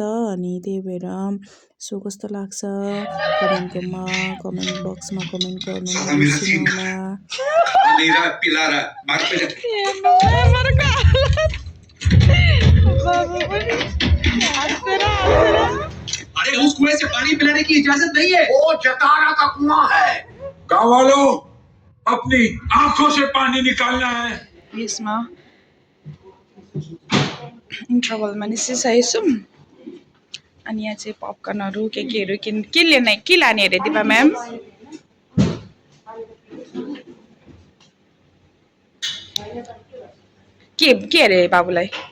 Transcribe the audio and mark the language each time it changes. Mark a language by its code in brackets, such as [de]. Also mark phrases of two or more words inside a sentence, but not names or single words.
[ne] अनि त्यही भएर सो कस्तो लाग्छ कमेन्ट बक्समा कमेन्ट गर्नु नबिर्सिनु होला। [hi] अरे उस कुएं से पानी पिलाने की इजाजत नहीं है, वो जतारा का कुआं है। गाँव वालों अपनी आंखों से पानी निकालना है। [ne] यसमा इन्टरभलमा निस्किसकेको छौं अनि यहाँ चाहिँ पपकर्नहरु केहरु के लाने अरे दिपा म्याम? के अरे बाबुलाई?